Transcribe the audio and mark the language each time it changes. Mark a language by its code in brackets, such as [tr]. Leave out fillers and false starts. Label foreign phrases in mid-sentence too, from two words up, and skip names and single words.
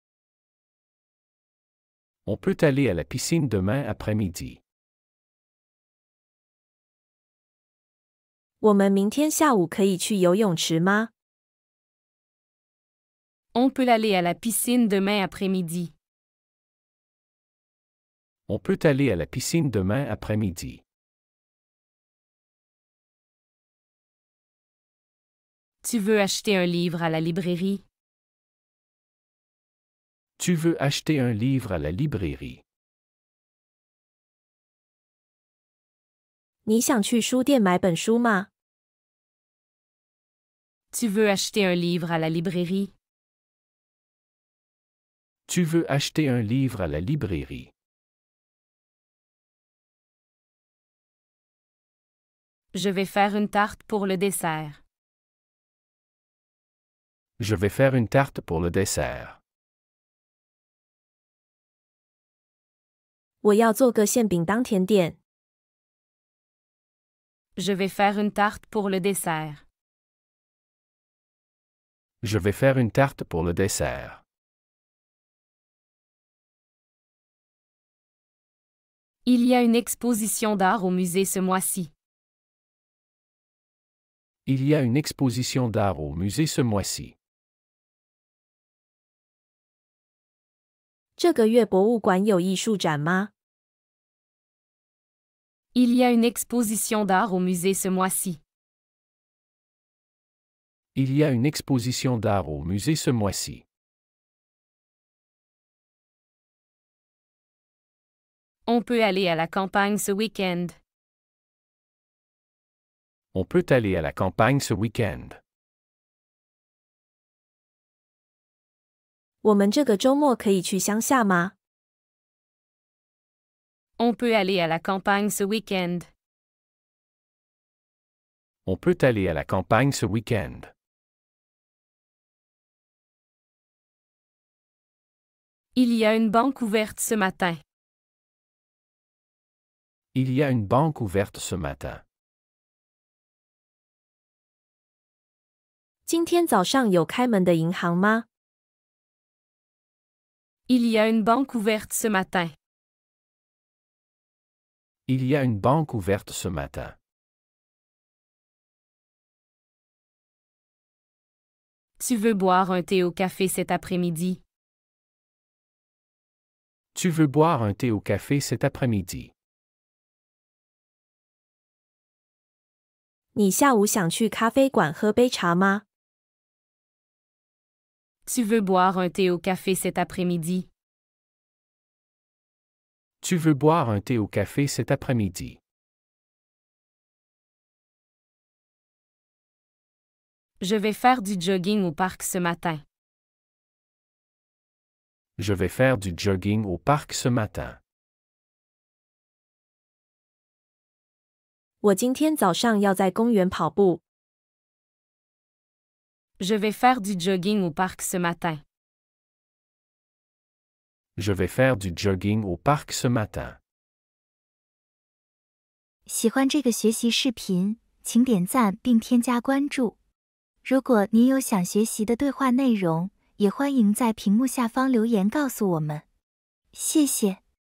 [fr] On peut aller à la piscine demain après-midi. [zh] 我们明天下午可以去游泳池吗？ [fr] On peut aller à la piscine demain après-midi. On peut aller à la piscine demain après-midi. Tu veux acheter un livre à la librairie? Tu veux acheter un livre à la librairie? [zh] 你想去书店买本书吗？ [fr] Tu veux acheter un livre à la librairie? Tu veux acheter un livre à la librairie? Je vais faire une tarte pour le dessert. Je vais faire une tarte pour le dessert. [zh] 我要做个馅饼当甜点。 [fr] Je vais faire une tarte pour le dessert. Je vais faire une tarte pour le dessert. Il y a une exposition d'art au musée ce mois-ci. Il y a une exposition d'art au musée ce mois-ci. [zh] 这个月博物馆有艺术展吗？ [fr] Il y a une exposition d'art au musée ce mois-ci. Il y a une exposition d'art au musée ce mois-ci. On peut aller à la campagne ce week-end. On peut aller à la campagne ce week-end. [zh] 我们这个周末可以去乡下吗？ [fr] On peut aller à la campagne ce week-end. On peut aller à la campagne ce week-end. Il y a une banque ouverte ce matin. Il y a une banque ouverte ce matin. [zh] 今天早上有开门的银行吗？ [fr] Il y a une banque ouverte ce matin. Il y a une banque ouverte ce matin. Tu veux boire un thé au café cet après-midi? Tu veux boire un thé au café cet après-midi? [zh] 你下午想去咖啡馆喝杯茶吗？ [fr] Tu veux boire un thé au café cet après-midi? Tu veux boire un thé au café cet après-midi? Je vais faire du jogging au parc ce matin. Je vais faire du jogging au parc ce matin. [zh] 我今天早上要在公园跑步。 [fr] Je vais faire du jogging au parc ce matin. Je vais faire du jogging au parc ce matin. [zh] 喜欢这个学习视频，请点赞并添加关注。如果您有想学习的对话内容，也欢迎在屏幕下方留言告诉我们。谢谢。